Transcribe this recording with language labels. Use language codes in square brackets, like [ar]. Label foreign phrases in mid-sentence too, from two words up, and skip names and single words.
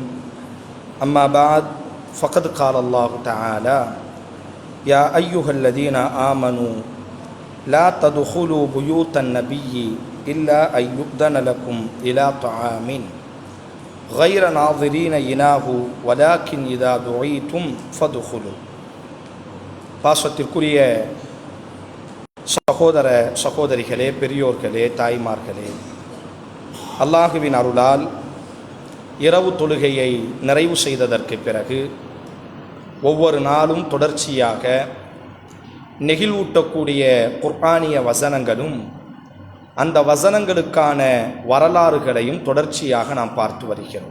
[ar] أما بعد، فقد قال الله تعالى: يا أيها الذين آمنوا لا تدخلوا بيوت النبي إلا أن يؤذن لكم إلى طعام غير ناظرين إناه ولكن إذا دعيتم فادخلوا. [ta] பாசத்திற்குரிய சகோதர சகோதரிகளே, பெரியோர்களே, தாய்மார்களே, அல்லாஹுவின் அருளால் இரவு தொழுகையை நிறைவு செய்ததற்கு பிறகு ஒவ்வொரு நாளும் தொடர்ச்சியாக நெகிழ்வூட்டக்கூடிய குர்ஆனிய வசனங்களும் அந்த வசனங்களுக்கான வரலாறுகளையும் தொடர்ச்சியாக நாம் பார்த்து வருகிறோம்.